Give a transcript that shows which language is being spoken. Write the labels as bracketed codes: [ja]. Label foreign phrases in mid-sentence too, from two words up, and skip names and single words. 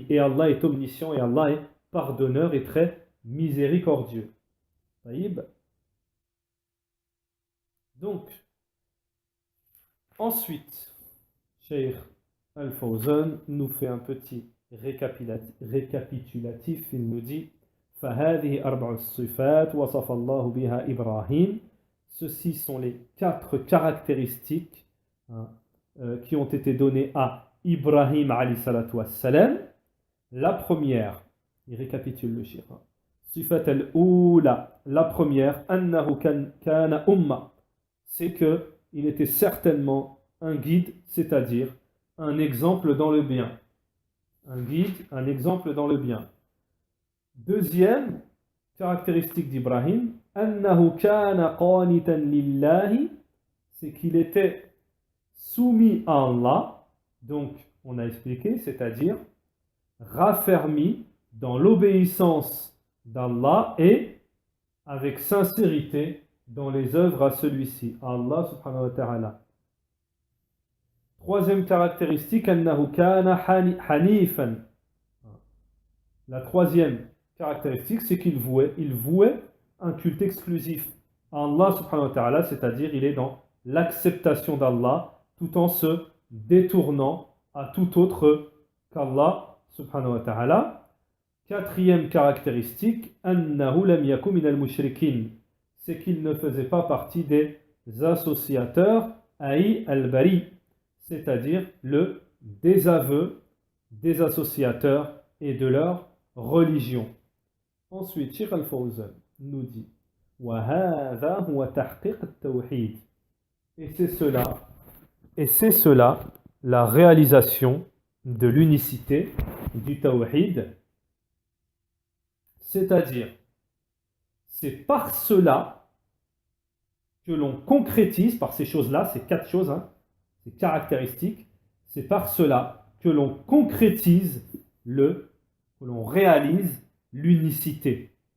[fr] Et Allah est omniscient et Allah est pardonneur et très miséricordieux. Taïb. Donc, ensuite, Cheikh Al-Fawzan nous fait un petit récapitulatif. Il nous dit [ar] فهذه أربع الصفات وصف الله بها إبراهيم. [fr] Ceci sont les 4 caractéristiques qui ont été données à Ibrahim [ar] عليه الصلاة والسلام. [fr] La première, il récapitule le shir. [ar] الصفة الأولى, [fr] la première, [ar] أنه كان أمة, [fr] c'est que il était certainement un guide, c'est-à-dire un exemple dans le bien. Un guide, un exemple dans le bien. Deuxième caractéristique d'Ibrahim, [ar] أنه كان قانتا لله, [fr] c'est qu'il était soumis à Allah, donc on a expliqué, c'est-à-dire raffermi dans l'obéissance d'Allah et avec sincérité dans les œuvres à celui-ci, [ar] الله سبحانه وتعالى. [fr] Troisième caractéristique, [ar] أنه كان حنيفا. [fr] La troisième caractéristique, c'est qu'il vouait un culte exclusif à [ar] الله سبحانه وتعالى, [fr] c'est-à-dire il est dans l'acceptation d'Allah tout en se détournant à tout autre qu' [ar] الله سبحانه وتعالى. [fr] Quatrième caractéristique, [ar] أنه لم يك من المشركين, [fr] c'est qu'il ne faisait pas partie des associateurs, [ar] أي البراءة, [fr] c'est-à-dire le désaveu des associateurs et de leur religion. Ensuite, Sheikh Al-Fawzan nous dit [ar] وَهَذَا هُوَ تَحْقِيقُ التَّوْحِيدِ, [fr] et c'est cela la réalisation de l'unicité du tawhid, c'est-à-dire c'est par cela que l'on concrétise, par ces choses-là, ces 4 choses, ces caractéristiques, c'est par cela que l'on concrétise que l'on réalise l'unicité.